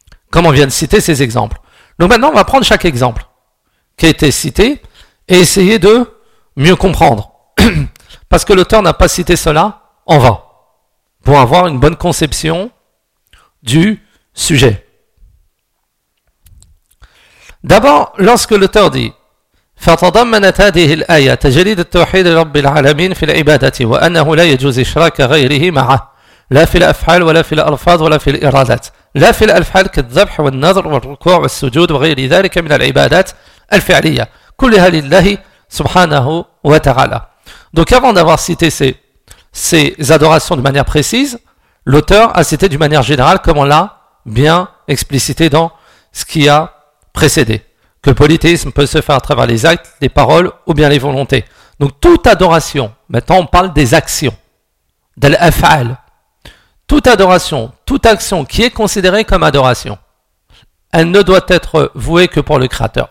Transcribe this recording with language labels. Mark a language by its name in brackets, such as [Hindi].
[French] Comme on vient de citer ces exemples. Donc maintenant on va prendre chaque exemple qui a été cité, et essayer de mieux comprendre. Parce que l'auteur n'a pas cité cela en vain, pour avoir une bonne conception du sujet. D'abord, lorsque l'auteur dit [Arabic] فتضمنت هذه الآية تجريد التوحيد لرب العالمين في العبادة وأنه لا يجوز إشراك غيره معه لا في الأفعال ولا في الألفاظ ولا في الإرادات لا في الأفعال كالذبح والنذر والركوع والسجود وغير ذلك من العبادات الفعلية كلها لله سبحانه وتعالى. [French] Donc avant d'avoir cité ces adorations de manière précise, l'auteur a cité de manière générale comme on l'a bien explicité dans ce qui a précédé. Que le polythéisme peut se faire à travers les actes, les paroles ou bien les volontés. Donc toute adoration, maintenant on parle des actions, d'al-af'al, toute adoration, toute action qui est considérée comme adoration, elle ne doit être vouée que pour le créateur.